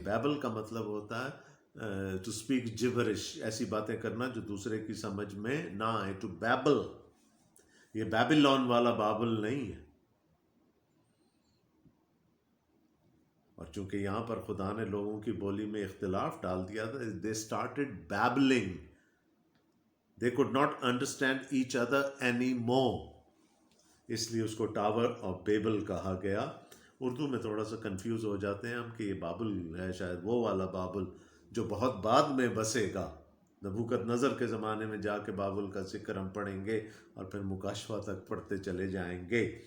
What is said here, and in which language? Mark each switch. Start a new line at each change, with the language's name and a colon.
Urdu: بیبل کا مطلب ہوتا ہے ٹو اسپیک جبرش، ایسی باتیں کرنا جو دوسرے کی سمجھ میں نہ آئے. ٹو بیبل، یہ بیبیلون والا بابل نہیں ہے. اور چونکہ یہاں پر خدا نے لوگوں کی بولی میں اختلاف ڈال دیا تھا،
English: they started babbling. They could not understand each other anymore.
Urdu: اس لیے اس کو ٹاور آف بیبل کہا گیا. اردو میں تھوڑا سا کنفیوز ہو جاتے ہیں ہم کہ یہ بابل ہے شاید وہ والا بابل جو بہت بعد میں بسے گا. نبوکت نظر کے زمانے میں جا کے بابل کا ذکر ہم پڑھیں گے اور پھر مکاشفہ تک پڑھتے چلے جائیں گے.